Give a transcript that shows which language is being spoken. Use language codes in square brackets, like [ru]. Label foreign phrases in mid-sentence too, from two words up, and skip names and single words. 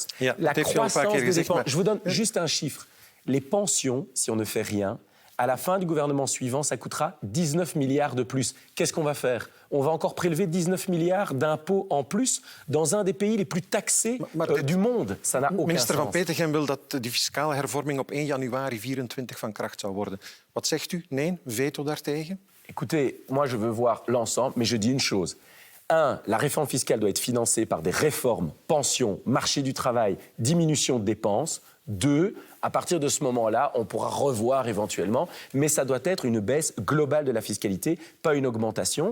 [fr] La croissance des dépenses. Je vous donne juste un chiffre. Les pensions, si on ne fait rien, à la fin du gouvernement suivant, ça coûtera 19 milliards de plus. Qu'est-ce qu'on va faire? On va encore prélever 19 milliards d'impôts en plus dans un des pays les plus taxés du monde. Ça n'a aucun [nl] Minister [fr] sens. [nl] Van Petegem wil dat die fiscale hervorming op 1 januari 24 van kracht zou worden. Wat zegt u? Nee? Veto daartegen? [fr] Écoutez, moi je veux voir l'ensemble, mais je dis une chose. 1, la réforme fiscale doit être financée par des réformes, pensions, marché du travail, diminution de dépenses. 2, à partir de ce moment-là, on pourra revoir éventuellement, mais ça doit être une baisse globale de la fiscalité, pas une augmentation.